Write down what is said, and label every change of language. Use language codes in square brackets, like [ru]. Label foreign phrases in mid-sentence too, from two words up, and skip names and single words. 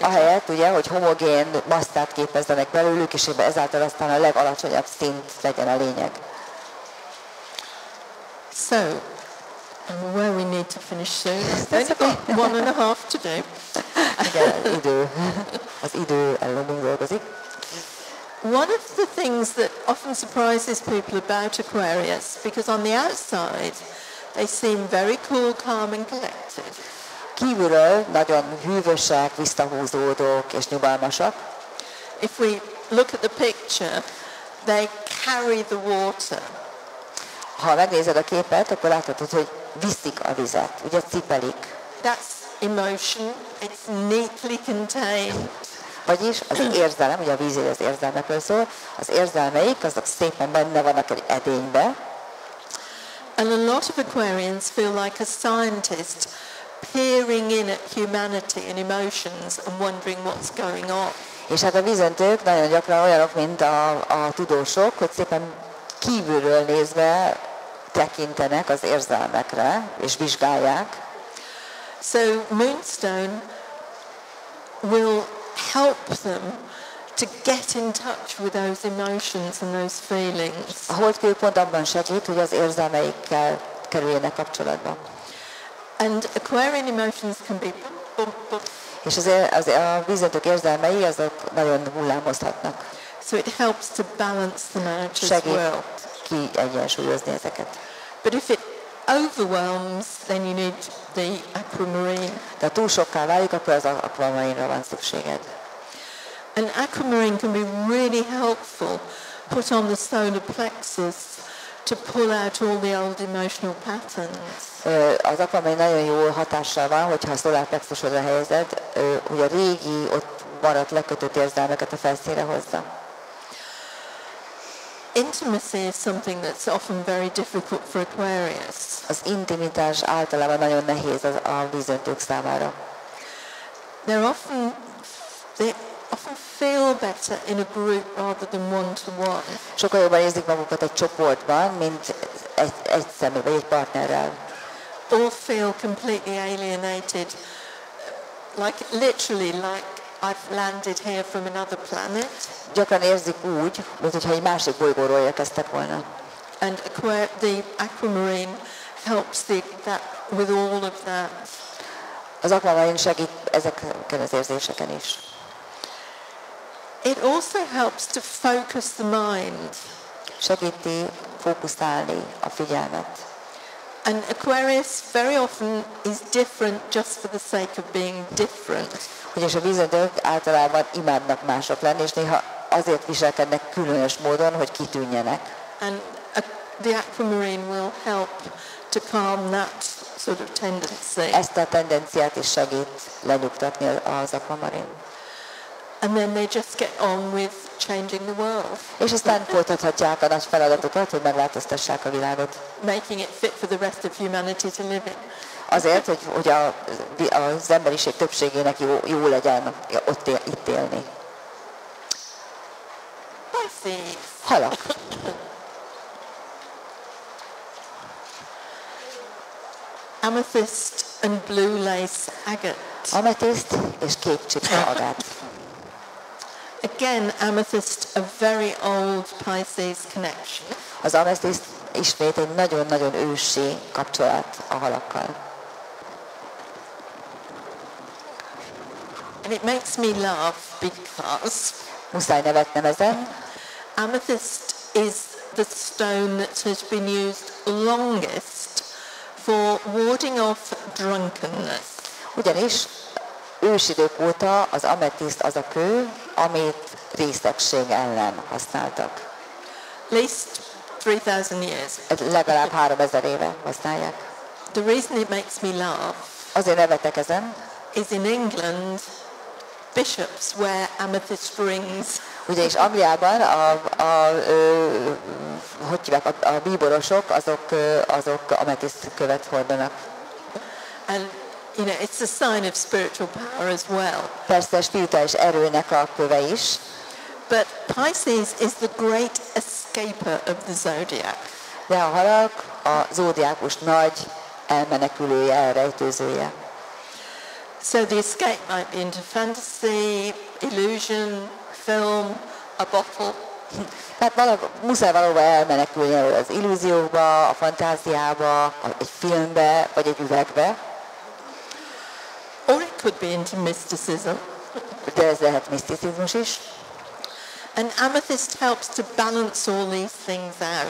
[hu] Ahelyett, ugye, hogy homogén masszát képezzenek belőlük, és ezáltal aztán a legalacsonyabb szint legyen a lényeg. [en] So, I'm aware we need to finish soon. We've only got 1.5 to do. [hu] Igen, az idő ellen dolgozik. [en] One of the things that often surprises people about Aquarius, because on the outside they seem very cool, calm and collected. [hu] Kívülről nagyon hűvösek, visszahúzódók és nyugalmasak. [en] If we look at the picture, they carry the water. [hu] Ha megnézed a képet, akkor láthatod, hogy viszik a vizet, ugye cipelik. [en] That's emotion, it's neatly contained. [hu] Vagyis az érzelem, ugye a víz az érzelmekről szól, az érzelmeik, azok szépen benne vannak egy edénybe. [en] And a lot of Aquarians feel like a scientist peering in at humanity and emotions and wondering what's going on. [hu] És hát a vízöntők nagyon gyakran olyanok, mint a tudósok, hogy szépen kívülről nézve tekintenek az érzelmekre, és vizsgálják. [en] So Moonstone will help them to get in touch with those emotions and those feelings. [hu] A holdkő pont abban segít, hogy az érzelmeikkel kerüljenek kapcsolatba. [en] And Aquarian emotions can be [hu] És a vízöntők érzelmei azok nagyon hullámozhatnak. [en] so it helps to balance them out as [hu] Segít [en] well. [hu] kiegyensúlyozni ezeket. [en] But if it overwhelms, then you need the aquamarine. [hu] De ha túl sokká válik, akkor az aquamarinra van szükséged. [en] And aquamarine can be really helpful. Put on the solar plexus to pull out all the old emotional patterns. [hu] Az aquamarin nagyon jó hatással van, hogyha a szolárplexusodra helyezed, hogy a régi, ott maradt lekötött érzelmeket a felszínre hozza. [en] Intimacy is something that's often very difficult for Aquarius. [hu] Az intimitás általában nagyon nehéz a vízöntők számára. [en] They often feel better in a group rather than one-to-one. [hu] Sokkal jobban érzik magukat egy csoportban, mint egy személy vagy egy partnerrel. [en] Or feel completely alienated, literally like I've landed here from another planet. [hu] Gyakran érzik úgy, mintha egy másik bolygóról érkeztek volna. [en] And the aquamarine helps with all of that. [hu] Az aquamarin segít ezeken az érzéseken is. [en] It also helps to focus the mind. [hu] Segíti fókuszálni a figyelmet. [en] And Aquarius very often is different just for the sake of being different. [hu] Ugyanis a vízöntők általában imádnak mások lenni, és néha azért viselkednek különös módon, hogy kitűnjenek. [en] And the aquamarine will help to calm that sort of tendency. [hu] Ezt a tendenciát is segít lenyugtatni az aquamarin. [en] And then they just get on with changing the world. [hu] És aztán folytathatják a nagy feladatokat, hogy megváltoztassák a világot. [en] Making it fit for the rest of humanity to live in. [hu] Azért, hogy az emberiség többségének jó legyen itt élni. [en] Pisces. [hu] Halak. [en] Amethyst and blue lace agate. [hu] Ametiszt és kék csipka agát. [en] Again, amethyst, a very old Pisces connection. [hu] Az ametiszt ismét egy nagyon-nagyon ősi kapcsolat a halakkal. [en] And it makes me laugh because [hu] Muszáj nevetnem ezen. [en] amethyst is the stone that has been used longest for warding off drunkenness. [hu] Ugyanis ősidők óta az ametiszt az a kő, amit részegség ellen használtak. [en] At least 3,000 years. [hu] Legalább 3000 éve használják. [en] The reason it makes me laugh [hu] Azért nevetek ezen, [en] is in England, bishops wear amethyst rings. [hu] ugyanis Angliában a bíborosok azok ametiszt követ hordanak. [en] And it's a sign of spiritual power as well. [hu] Persze spirituális erőnek a köve is. [en] But Pisces is the great escaper of the zodiac. [hu] De a halak a zodiákus nagy elmenekülője, elrejtőzője. [en] So the escape might be into fantasy, illusion, film, a bottle. [hu] Tehát muszáj valahova elmenekülni az illúzióba, a fantáziába, egy filmbe, vagy egy üvegbe. [en] Or it could be into mysticism. [hu] De ez lehet miszticizmus is. [en] And amethyst helps to balance all these things out.